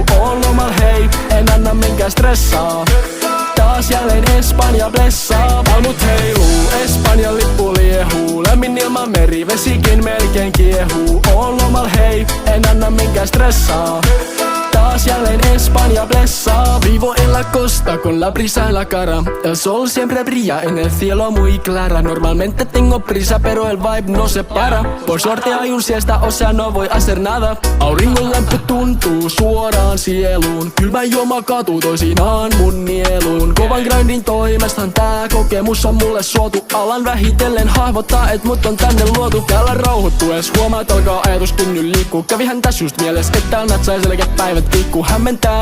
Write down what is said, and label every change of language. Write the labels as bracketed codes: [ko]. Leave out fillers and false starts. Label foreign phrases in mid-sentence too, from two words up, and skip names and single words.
[fi] Oon lomal hei, en anna minkään stressaa. Taas jälleen Espanja blessaa. Palmut heiluu, Espanjan lippu liehuu. Lämmin ilma meri, vesikin melkein kiehuu. Oon lomal hei, en anna minkään stressaa. Taas jälleen Espanja blessa. [es] Vivo en la costa con la brisa en la cara. El sol siempre brilla en el cielo muy clara. Normalmente tengo prisa pero el vibe no se para. Por suerte hay un siesta, o sea no voy a hacer nada. [fi] Auringon lämpö tuntuu suoraan sieluun. Kylmä juoma katu toisinaan mun nieluun. Kovan grindin toimestaan tää kokemus on mulle suotu. Alan vähitellen hahmottaa et mut on tänne luotu. Täällä rauhoittues huomaat alkaa ajatus kun nyt liikkuu. Kävihän täs just mieles et täällä natsai selkeät päivät tikkuu.